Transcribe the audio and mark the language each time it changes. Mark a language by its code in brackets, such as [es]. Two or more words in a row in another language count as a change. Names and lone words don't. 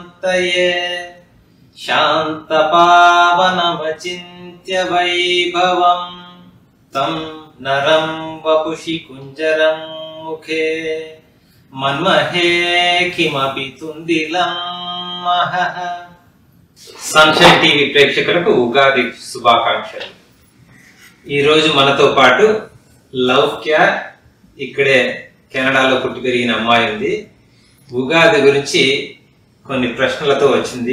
[sa] मूर्तये शान्तपावनमचिन्त्य वैभवं तं नरं वपुषि कुञ्जरं मुखे मन्महे किमपि तुन्दिलं महः। [te] సన్షైన్ టీవీ ప్రేక్షకులకు ఉగాది శుభాకాంక్షలు. ఈరోజు మనతో పాటు లౌక్య, ఇక్కడే కెనడాలో పుట్టి పెరిగిన అమ్మాయి ఉంది. ఉగాది గురించి కొన్ని ప్రశ్నలతో వచ్చింది.